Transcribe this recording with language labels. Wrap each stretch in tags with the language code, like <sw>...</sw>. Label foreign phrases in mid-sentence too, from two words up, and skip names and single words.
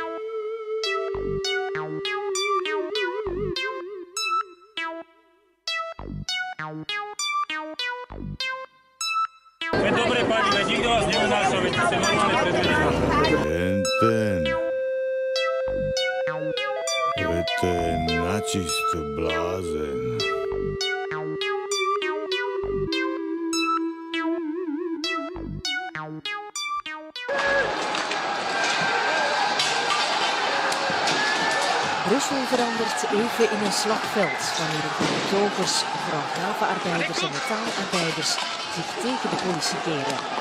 <sk>Veď dobre, pani, veď nikto vás neunáša, veď ste normálne predvedená. Ten. To je načisto blázen.</sk> <nl>Brussel verandert even in een slagveld wanneer een groep jogers, vrachtwagenarbeiders en metaalarbeiders zich tegen de politie keren.</nl>